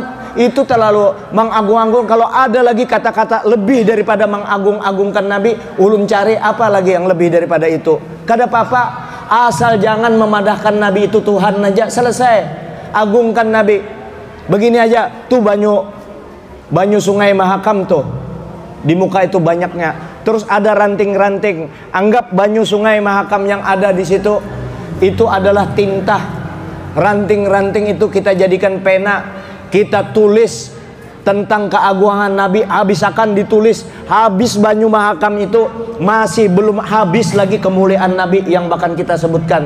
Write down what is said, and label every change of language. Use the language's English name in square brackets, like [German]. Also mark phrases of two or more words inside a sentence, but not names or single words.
[Indonesian] Itu terlalu mengagung-agung. Kalau ada lagi kata-kata lebih daripada mengagung-agungkan Nabi, ulun cari apa lagi yang lebih daripada itu. [Banjar] Kada apa-apa, asal jangan memadahkan Nabi itu Tuhan aja, selesai. [Indonesian] Agungkan Nabi. Begini aja, tuh banyu sungai Mahakam tuh, di muka itu banyaknya. Terus ada ranting-ranting. Anggap banyu sungai Mahakam yang ada di situ itu adalah tinta. Ranting-ranting itu kita jadikan pena. Kita tulis tentang keagungan Nabi. Habis akan ditulis. Habis banyu Mahakam itu masih belum habis lagi kemuliaan Nabi yang bahkan kita sebutkan.